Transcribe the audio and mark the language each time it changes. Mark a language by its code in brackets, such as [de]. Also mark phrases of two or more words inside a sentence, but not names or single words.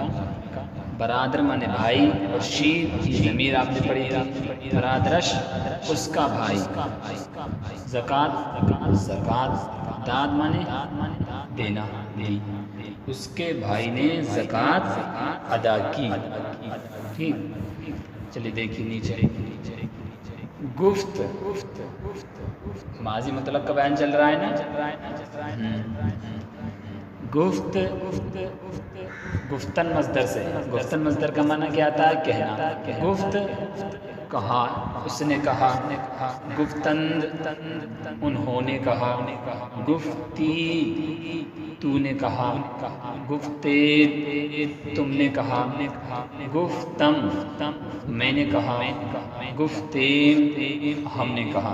[ur] برادر مانے بھائی، اور شیر کی ضمیر آپ نے پڑھی تھی، برادرش اس کا بھائی، زکوٰۃ زکوٰۃ، داد مانے دینا، دی، اس کے بھائی نے زکوٰۃ ادا کی۔ ٹھیک، چلیے دیکھیے نیچے، گفت ماضی مطلق کا بیان چل رہا ہے نا۔ [fa] گفت گفتن [ur] مصدر سے، گفتن مصدر کا معنی کیا آتا ہے؟ کہنا۔ گفت کہا، اس نے کہا، گفتند انہوں نے کہا، گفتی تو نے کہا، گفتے تم نے کہا، گفتم میں نے کہا، گفتے ہم نے کہا۔